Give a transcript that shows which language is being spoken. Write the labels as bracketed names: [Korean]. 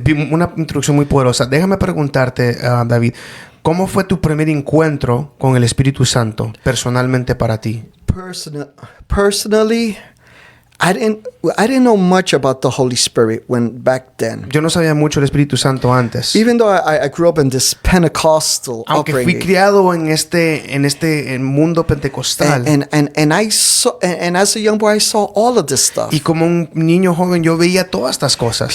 [Spanish] Una introducción muy poderosa. Déjame preguntarte, David, ¿cómo fue tu primer encuentro con el Espíritu Santo personalmente para ti? [English] Personally, I didn't know much about the Holy Spirit when back then. [Spanish] Yo no sabía mucho del Espíritu Santo antes. [English] Even though I grew up in this Pentecostal [Spanish] Aunque fui [English] upbringing, [Spanish] criado en este mundo pentecostal. [English] and I saw, and as a young boy, I saw all of this stuff. [Spanish] Y como un niño joven yo veía todas estas cosas.